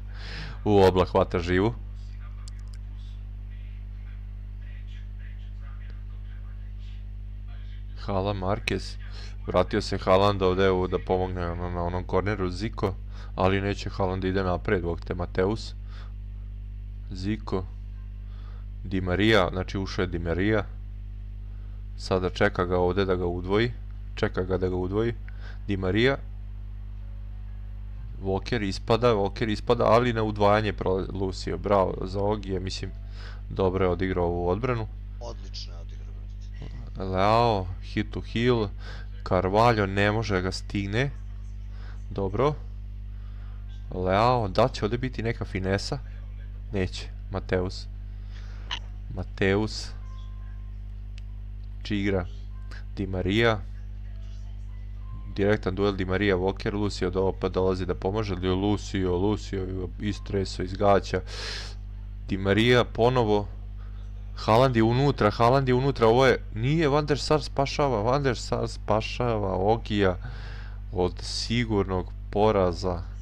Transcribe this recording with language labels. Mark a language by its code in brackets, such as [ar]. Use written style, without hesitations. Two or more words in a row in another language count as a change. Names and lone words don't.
[sr] U Oblak hvata živu. Hala, Marquez. Vratio se Haaland ovdje da pomogne na onom korneru Ziko. Ali neće Haaland ide napred, ovog te Mateus. Ziko. Di Maria, znači ušao je Di Maria. Sada čeka ga ovdje da ga udvoji. Di Maria. Walker ispada, ali na udvajanje Lucio. Bravo za Ogije, mislim, dobro je odigrao ovu odbranu. Odlično je odigrao. Leao, hit to heal. Carvalho ne može ga stigne. Dobro. Leao, da će ovdje biti neka finesa? Neće. Mateus. Čigra. Di Maria. Direktan duel Di Maria, Walker, Lucio opet dolazi da pomože. Lucio istreso iz gaća. Di Maria ponovo. Haaland je unutra, ovo je, nije Van der Sar spašava Ogija od sigurnog poraza.